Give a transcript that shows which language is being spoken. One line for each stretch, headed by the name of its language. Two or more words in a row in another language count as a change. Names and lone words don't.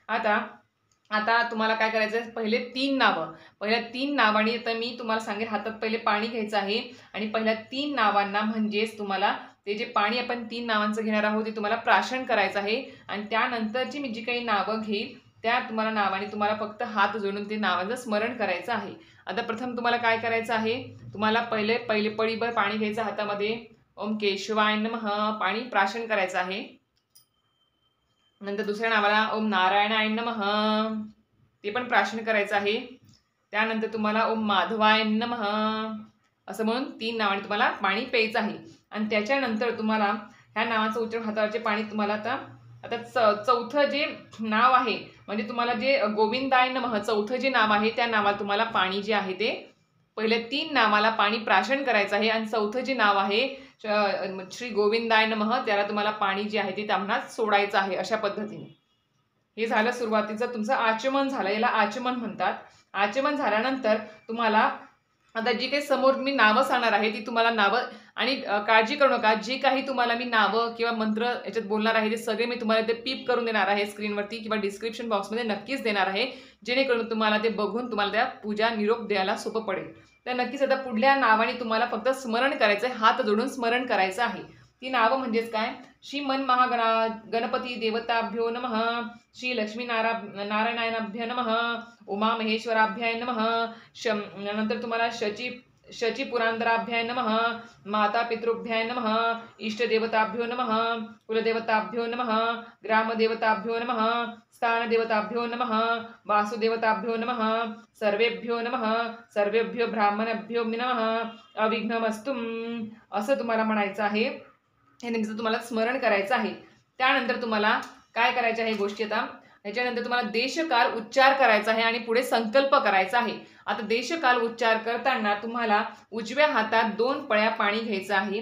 Marathi: आता तुम्हाला काय करायचं आहे, पहिल्या 3 नावांनी तर मी तुम्हाला सांगेल, हातात पहिले पाणी घ्यायचं आहे आणि पहिल्या 3 नावांना म्हणजेच तुम्हाला ते जे पाणी आपण 3 नावांचं घेणार आहोत ते तुम्हाला प्राशन करायचं आहे। आणि त्यानंतरची मी जी काही नावं घेईल त्या तुम्हाला नावाने तुम्हाला फक्त हात जोडून ते नावांचं स्मरण करायचं आहे। आता प्रथम तुम्हाला काय करायचं आहे, तुम्हाला पहिले पळीभर पाणी घ्यायचं हातामध्ये,
Sanskrit: ओम केशवाय नमः
Marathi: पाणी प्राशन करायचं आहे। नंतर दुसऱ्या नावाला
Sanskrit: ओम नारायणाय नमः
Marathi: ते पण प्राशन करायचं आहे। त्यानंतर तुम्हाला
Sanskrit: ओम माधवाय नमः
Marathi: असं म्हणून 3 नावाने तुम्हाला पाणी प्यायचं आहे। आणि त्याच्यानंतर तुम्हाला ह्या नावाचं उच्चारण, हातावरचे पाणी तुम्हाला आता चौथं जे नाव आहे म्हणजे तुम्हाला जे
Sanskrit: गोविंदाय नमः
Marathi: चौथं जे नाव आहे त्या नावाला तुम्हाला पाणी जे आहे ते पहिल्या 3 नावाला पाणी प्राशन करायचं आहे। आणि चौथं जे नाव आहे
Sanskrit: श्री गोविंदाय नमः
Marathi: त्याला तुम्हाला पाणी जे आहे ते ताम्हणात सोडायचं आहे। अशा पद्धतीने हे झालं सुरुवातीचं तुमचं आचमन झालं, याला आचमन म्हणतात। आचमन झाल्यानंतर तुम्हाला आता जी काही समोर मी नावं सांगणार आहे ती तुम्हाला नावं, आणि काळजी करू नका, जे काही तुम्हाला मी नावं किंवा मंत्र याच्यात बोलणार आहे ते सगळे मी तुम्हाला ते पीप करून देणार आहे स्क्रीनवरती किंवा
English: description boxमध्ये
Marathi: नक्कीच देणार आहे, जेणेकरून तुम्हाला ते बघून तुम्हाला त्या पूजा निरोप द्यायला सोपं पडेल। तर नक्कीच आता पुढल्या नावाने तुम्हाला फक्त स्मरण करायचं आहे, हात जोडून स्मरण करायचं आहे। ती नावं म्हणजेच काय,
Sanskrit: श्री मन गणपती देवताभ्यो नमः, श्री लक्ष्मी नारायणाभ्य नमः, उमा महेश्वराभ्याय नमः,
Marathi: नंतर तुम्हाला
Sanskrit: शची पुरांतराभ्याय नमः, माता पितृभ्याय नमः, इष्टदेवताभ्यो नमः, कुलदेवताभ्यो नमः, ग्रामदेवताभ्यो नमः, स्थानदेवताभ्यो नमः, वासुदेवताभ्यो नमः, सर्वेभ्यो नमः, सर्वेभ्यो ब्राह्मणभ्यो नमः, अविघ्नमस्तु
Marathi: असं तुम्हाला म्हणायचं आहे. हे नेमकं तुम्हाला स्मरण करायचं आहे. त्यानंतर तुम्हाला काय करायचं आहे गोष्टी आता, ह्याच्यानंतर तुम्हाला देशकाल उच्चार करायचा आहे आणि पुढे संकल्प करायचा आहे. आता देशकाल उच्चार करताना तुम्हाला उजव्या हातात 2 पळ्या पाणी घ्यायचं आहे.